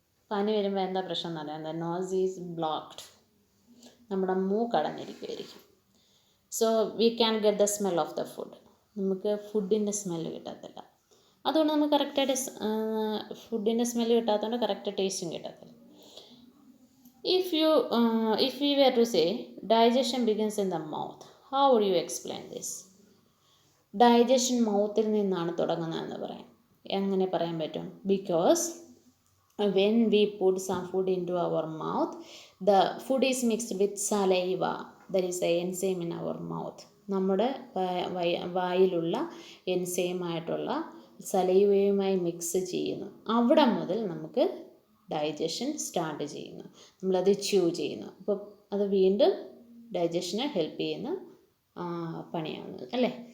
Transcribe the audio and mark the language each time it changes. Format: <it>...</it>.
<ml>പനി വരുമ്പോൾ എന്താ പ്രശ്നം എന്ന് പറയുന്നത്?</ml> <en>nose is blocked,</en> <ml>നമ്മുടെ മൂക്ക് അടഞ്ഞിരിക്കുമായിരിക്കും.</ml> <en>So we can get the smell of the food.</en> <ml>നമുക്ക് ഫുഡിൻ്റെ സ്മെല്ല് കിട്ടത്തില്ല. അതുകൊണ്ട് നമുക്ക് കറക്റ്റായിട്ട് ഫുഡിൻ്റെ സ്മെല്ല് കിട്ടാത്തതുകൊണ്ട് കറക്റ്റ് ടേസ്റ്റും കിട്ടത്തില്ല.</ml> <en>If we were to say digestion begins in the mouth, how would you explain this?</en> <ml>Digestion മൗത്തിൽ നിന്നാണ് തുടങ്ങുന്നതെന്ന് പറയാം. എങ്ങനെ പറയാൻ പറ്റും?</ml> <en>Because when we put some food into our mouth, the food is mixed with saliva, that is the enzyme in our mouth.</en> <ml>നമ്മുടെ വായിലുള്ള എൻസൈമായിട്ടുള്ള സലൈവയുമായി mix ചെയ്യുന്നു. അവിടെ മുതൽ നമുക്ക് ഡൈജഷൻ സ്റ്റാർട്ട് ചെയ്യുന്നു. നമ്മളത് ച്യൂ ചെയ്യുന്നു. അപ്പോൾ അത് വീണ്ടും ഡൈജഷനെ ഹെൽപ്പ് ചെയ്യുന്ന പണിയാണ് അല്ലേ?</ml>